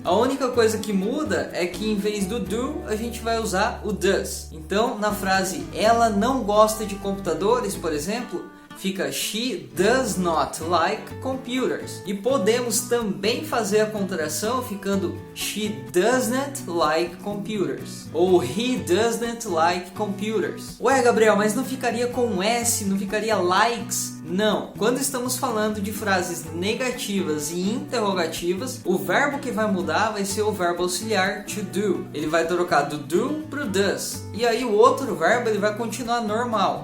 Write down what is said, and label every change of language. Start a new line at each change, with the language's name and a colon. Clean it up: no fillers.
Portuguese: A única coisa que muda é que em vez do do, a gente vai usar o does. Então, na frase ela não gosta de computadores, por exemplo, fica she does not like computers. E podemos também fazer a contração ficando she doesn't like computers.
English: Ou he doesn't like computers.
Portuguese: Ué, Gabriel, mas não ficaria com S, não ficaria likes? Não. Quando estamos falando de frases negativas e interrogativas, o verbo que vai mudar vai ser o verbo auxiliar to do. Ele vai trocar do do pro does. E aí o outro verbo ele vai continuar normal.